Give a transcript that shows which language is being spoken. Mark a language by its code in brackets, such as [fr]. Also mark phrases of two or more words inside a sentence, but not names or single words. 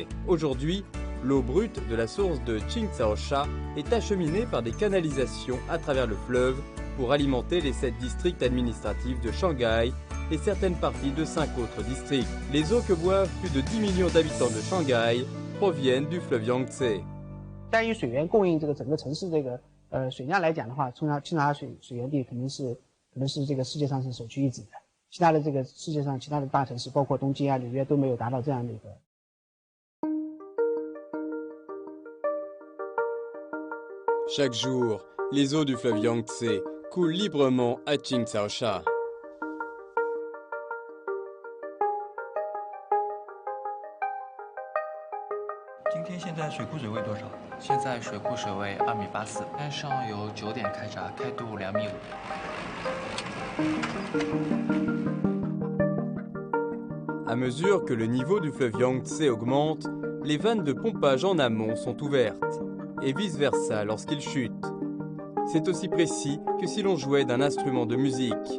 [fr] Aujourd'hui, l'eau brute de la source de Qingcaosha est acheminée par des canalisations à travers le fleuve pour alimenter les 7 districts administratifs de Shanghai et certaines parties de 5 autres districts. Les eaux que boivent plus de 10 millions d'habitants de Shanghai proviennent du fleuve Yangtze. [zh] 单于水源供应这个整个城市这个水量来讲的话，青草水源地可能是这个世界上是首屈一指的。其他的这个世界上其他的大城市，包括东京啊、纽约都没有达到这样的一个。 [fr] Chaque jour, les eaux du fleuve Yangtze coulent librement à Qingcaosha. [zh] 今天现在水库水位多少？现在水库水位2.84米，天上游9点开闸，开度2.5米。 [fr] À mesure que le niveau du fleuve Yangtze augmente, les vannes de pompage en amont sont ouvertes, et vice-versa lorsqu'il chute. C'est aussi précis que si l'on jouait d'un instrument de musique.